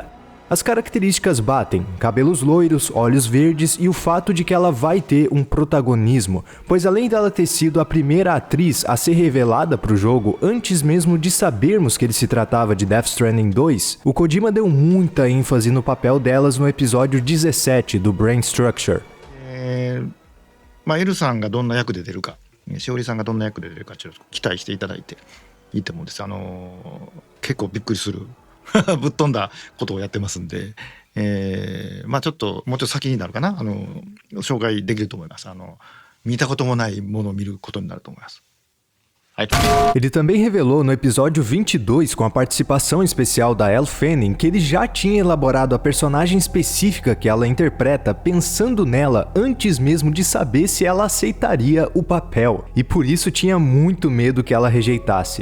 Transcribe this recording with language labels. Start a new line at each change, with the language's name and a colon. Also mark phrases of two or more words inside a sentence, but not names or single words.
Portuguese: As características batem, cabelos loiros, olhos verdes e o fato de que ela vai ter um protagonismo, pois além dela ter sido a primeira atriz a ser revelada para o jogo antes mesmo de sabermos que ele se tratava de Death Stranding 2, o Kojima deu muita ênfase no papel delas no episódio 17 do Brain Structure.
Japanese: エルさんがどんな役で出るか、しおりさんがどんな役で出るかちょっと期待していただいていいと思うんです。結構びっくりするぶっ飛んだことをやってますんで、まあちょっともうちょっと先になるかな、紹介できると思います。見たこともないものを見ることになると思います。
Portuguese: Ele também revelou no episódio 22, com a participação especial da Elle Fanning, que ele já tinha elaborado a personagem específica que ela interpreta pensando nela antes mesmo de saber se ela aceitaria o papel, e por isso tinha muito medo que ela rejeitasse.